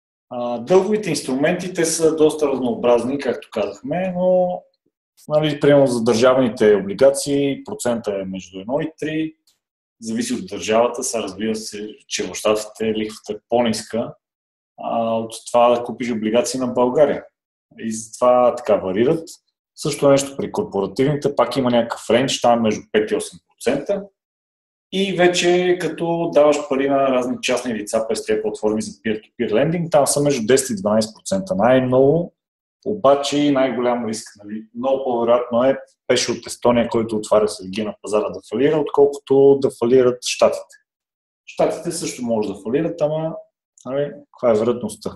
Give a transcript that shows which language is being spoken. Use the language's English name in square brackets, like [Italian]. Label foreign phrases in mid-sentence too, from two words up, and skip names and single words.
[Bulgarian] Дълговите инструменти, те са доста разнообразни, както казахме, но нали, примерно за държавните облигации процента е между 1 и 3, зависи от държавата, сега разбира се, че в щатите лихвата е по-ниска от това да купиш облигации на България. И затова така варират. Също нещо при корпоративните, пак има някакъв рейндж, там между 5 и 8%. И вече като даваш пари на разни частни лица през тези платформи за [English] peer-to-peer lending, [Bulgarian] там са между 10 и 12%. Най-много, обаче и най-голям риск. Нали? Много по-вероятно е пеше от Естония, който отваря среги на пазара да фалира, отколкото да фалират щатите. Щатите също може да фалират, ама нали, каква е вероятността?